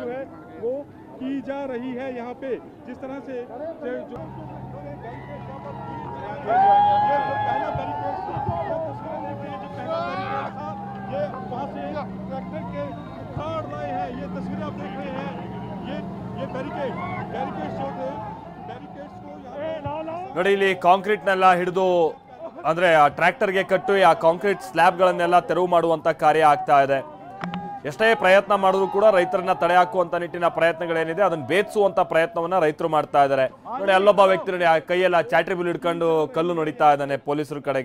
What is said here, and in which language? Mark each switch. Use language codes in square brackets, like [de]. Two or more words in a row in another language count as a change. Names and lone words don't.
[hi] है वो की जा रही है यहाँ पे जिस तरह से जो पहला बैरिकेड था ये वहाँ से ट्रैक्टर के उखाड़ रहे हैं। ये तस्वीरें आप देख रहे हैं। ये बैरिकेड जो थे बैरिकेड्स को [kn] ನೋಡಿ ಇಲ್ಲಿ ಕಾಂಕ್ರೀಟ್ ನೆಲ್ಲ ಹಿಡಿದು ಅಂದ್ರೆ ಆ ಟ್ರ್ಯಾಕ್ಟರ್ಗೆ ಕಟ್ಟು ಆ ಕಾಂಕ್ರೀಟ್ ಸ್ಲ್ಯಾಬ್ಗಳನ್ನೆಲ್ಲ ತೆರವು ಮಾಡುವಂತ ಕಾರ್ಯ ಆಗ್ತಾ ಇದೆ. ಎಷ್ಟೇ ಪ್ರಯತ್ನ ಮಾಡಿದ್ರು ಕೂಡ ರೈತರನ್ನ ತಡೆ ಹಾಕುವಂತ ನಿಟ್ಟಿನ ಪ್ರಯತ್ನಗಳೇನಿದೆ ಅದನ್ನ ಬೇಧಿಸುವಂತ ಪ್ರಯತ್ನವನ್ನ ರೈತರು ಮಾಡ್ತಾ ಇದ್ದಾರೆ. ನೋಡಿ ಅಲ್ಲೊಬ್ಬ ವ್ಯಕ್ತಿ ನೋಡಿ ಆ ಕೈಯೆಲ್ಲ ಚಾಟ್ರಿ ಬಿಲ್ ಹಿಡ್ಕೊಂಡು ಕಲ್ಲು ನೋಡಿತಾ ಇದ್ದಾನೆ ಪೊಲೀಸರ ಕಡೆಗೆ.